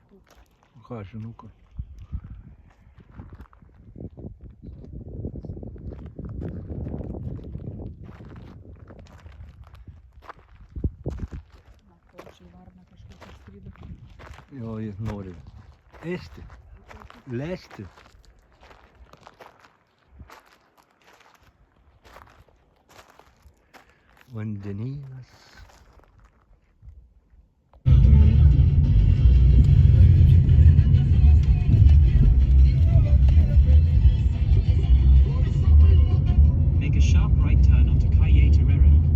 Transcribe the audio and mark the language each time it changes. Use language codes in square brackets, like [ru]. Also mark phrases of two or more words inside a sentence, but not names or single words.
[lt] Ką, žinau, ką. Jo, jis nori ėsti, lesti. Vandenynas. [en] Make a sharp right turn onto Calle Terrero.